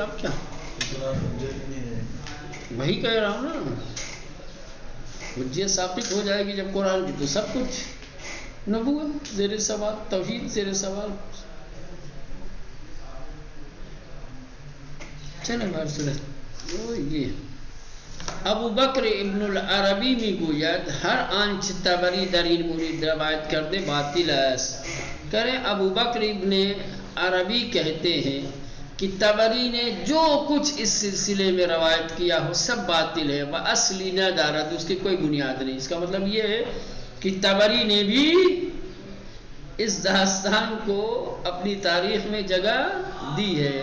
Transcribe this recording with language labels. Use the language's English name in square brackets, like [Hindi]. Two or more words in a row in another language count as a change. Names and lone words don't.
[Urdu] آپ کیا وہی کہہ رہا ہوں نا، حجت ثابت ہو جائے گی جب قرآن کی، تو سب کچھ نبوت زیر سوال، توحید زیر سوال۔ چلیں باہر سنیں. [Persian] یہ ابو بکر ابن العربی میگوید ہر آنچ تبری در این مورد روایت کرده باطل است. [Urdu] کریں ابو بکر ابن عربی کہتے ہیں کہ تبری نے جو کچھ اس سلسلے میں روایت کیا ہو سب باطل ہے. [Arabic] وَأَصْلِ نَا دَارَتْ، [Urdu] اس کی کوئی بنیاد نہیں. اس کا مطلب یہ ہے کہ تبری نے بھی اس داستان کو اپنی تاریخ میں جگہ دی ہے.